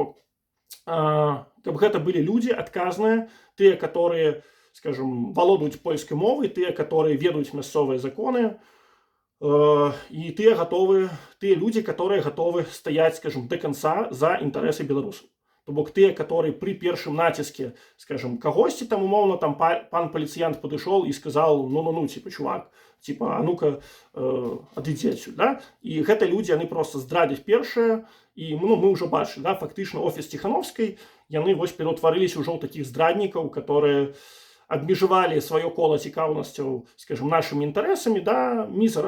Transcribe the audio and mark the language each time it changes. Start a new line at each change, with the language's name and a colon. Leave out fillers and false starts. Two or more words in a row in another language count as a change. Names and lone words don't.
Belarusian: То бок каб гэта былі людзі адказныя, тыя,
Russian: которые, скажем,
Belarusian: валодаюць польскай мовай, тыя, которые ведаюць мясцовыя законы, і тыя людзі, которые гатовы стаяць,
Russian: скажем, до конца
Belarusian: за інтарэсы беларусаў. То бок тыя,
Russian: которые при
Belarusian: першым націске, скажем, кагосьці там умоўна там пан паліцыянт падышоў і
Russian: сказал: ну, типа, чувак, типа,
Belarusian: а ну-ка адыдзі адсюль, да? І гэта людзі, яны просто здрадзяць першыя, і мы ўжо бачылі, да, фактычна офіс Ціхановскай, яны вось пераўтварыліся ўжо ў такіх здраднікаў, которые абмежавалі сваё кола цікаўнасцяў, скажем, нашымі інтарэсамі да мізара.